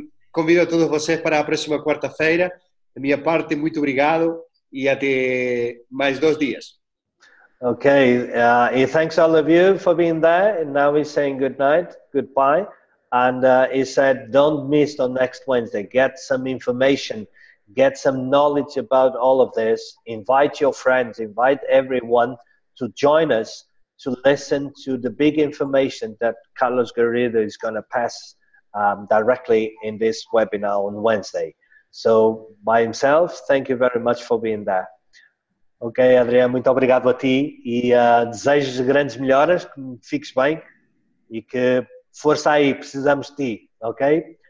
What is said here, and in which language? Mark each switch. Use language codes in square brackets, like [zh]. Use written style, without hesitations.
[pt] Convido a todos vocês para a próxima quarta-feira. Da minha parte, muito obrigado e até mais 2 dias. [en] Okay, he thanks all of you for being there, and now he's saying good night, goodbye, and he said don't miss on next Wednesday. Get some information, get some knowledge about all of this, invite your friends, invite everyone to join us to listen to the big information that Carlos Garrido is going to pass directly in this webinar on Wednesday. So by himself, thank you very much for being there. [pt] Ok, Adrián, muito obrigado a ti e desejo de grandes melhoras, que fiques bem e que força aí, precisamos de ti, ok?